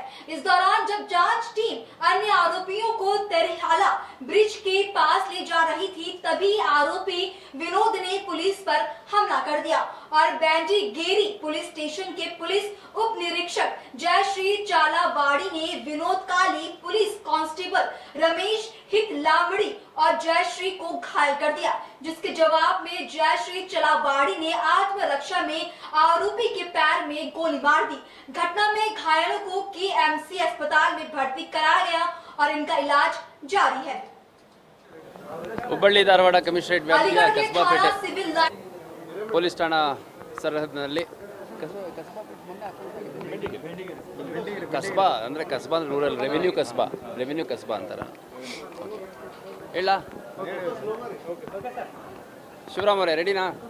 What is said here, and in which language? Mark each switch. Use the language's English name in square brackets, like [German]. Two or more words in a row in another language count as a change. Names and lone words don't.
[Hindi] इस दौरान जब जांच टीम अन्य आरोपियों को तरिहाला ब्रिज के पास ले जा रही थी, तभी आरोपी विनोद ने पुलिस पर हमला कर दिया और बेंडीगेरी पुलिस स्टेशन के पुलिस उप निरीक्षक जयश्री चालावाड़ी ने विनोद काली, पुलिस कांस्टेबल रमेश हितलावड़ी और जयश्री को घायल कर दिया, जिसके जवाब में जयश्री चलावाड़ी ने आत्मरक्षा में आरोपी के पैर में गोली मार दी। घटना में घायलों को केएमसी अस्पताल में भर्ती कराया गया और इनका इलाज जारी है। [Kannada] ಹುಬ್ಬಳ್ಳಿ ಧಾರವಾಡ ಕಮಿಷನರೇಟ್ ವ್ಯಾಪ್ತಿಯ ಕಸ್ಬಾಪೇಟೆ ಪೊಲೀಸ್ ಠಾಣಾ ಸರಹದ್ದಿನಲ್ಲಿ ಕಸ್ಬಾ ಅಂದರೆ ಕಸ್ಬಾ ಅಂದರೆ [English] rural revenue [Kannada] ಕಸ್ಬಾ ಅಂತಾರೆ. ಹೇಳ ಶಿವರಾಮ್ ಅವರೇ, ರೆಡಿನಾ?